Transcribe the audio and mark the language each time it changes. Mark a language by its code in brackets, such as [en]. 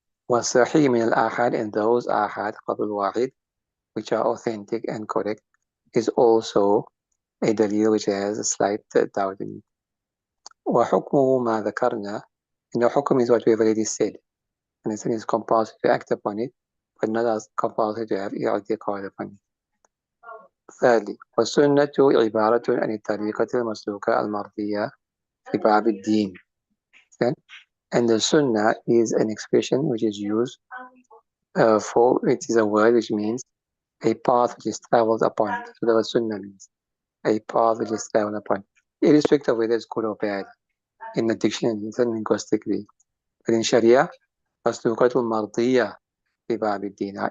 [ar] وَالصَّحِيحِ مِنَ الْآحَادِ, [en] and those ahad [ar] قبل الواحد [en] which are authentic and correct is also a dalil which has a slight doubt in it. [ar] وَحُكْمُهُ مَا ذَكَرْنَا, [en] and the hukm is what we have already said. And it's compulsory to act upon it, but not as compulsory to have i'tiqad upon it. [ar] Thirdly, والسنة عبارة عن الطريقة المسلوكة المرضية في باب الدين. [en] Then, and the sunnah is an expression which is used it is a word which means a path which is traveled upon. So the word sunnah means a path which is traveled upon, irrespective of whether it's good or bad. In the dictionary, it's linguistically. But in Sharia, [ar] مسلوكة مرضية في باب الدين.